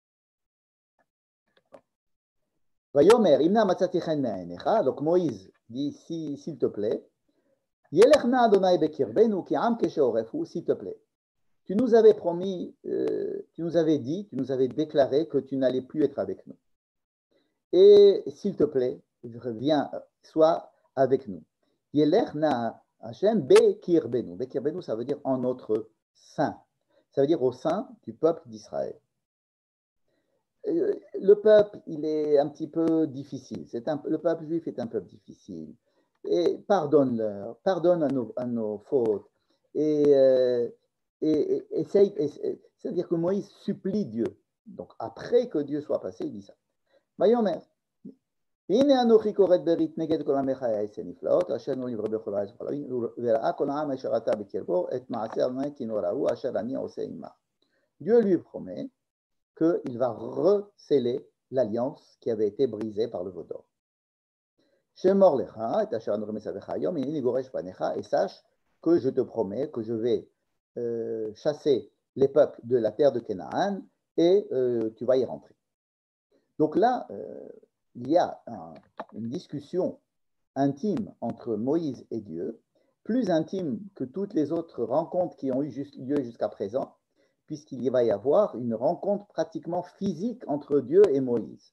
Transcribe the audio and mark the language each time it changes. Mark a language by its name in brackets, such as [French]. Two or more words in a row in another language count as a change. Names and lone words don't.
[French] Donc Moïse dit, s'il te plaît, s'il te plaît, tu nous avais promis, tu nous avais dit, tu nous avais déclaré que tu n'allais plus être avec nous. Et s'il te plaît, viens, sois avec nous. [Hebrew] השם בקרבנו. בקרבנו, [French] ça veut dire en notre sein. Ça veut dire au sein du peuple d'Israël. Le peuple, il est un petit peu difficile. Le peuple juif est un peuple difficile. Et pardonne-leur, pardonne à nos fautes. C'est-à-dire que Moïse supplie Dieu. Donc après que Dieu soit passé, il dit ça. Vayomer. [Hebrew] הנה אנוכי כורת ברית נגד כל עמך יעשה נפלאות, אשר נו לברוא בכל הארץ וכל העמים, וראה כל העם אשר אתה בקרבו, את מעשה אדוני כי נורא הוא, אשר אני עושה עמך. [French] Dieu lui promet qu'il va resceller l'alliance qui avait été brisée par le veau d'or. [Hebrew] שמור לך, את אשר אנוכי מצוך היום, הנני גורש מפניך, [French] et sache que je te promets que je vais chasser les peuples de la terre de Canaan et tu vas y rentrer. Donc là, il y a une discussion intime entre Moïse et Dieu, plus intime que toutes les autres rencontres qui ont eu lieu jusqu'à présent, puisqu'il va y avoir une rencontre pratiquement physique entre Dieu et Moïse.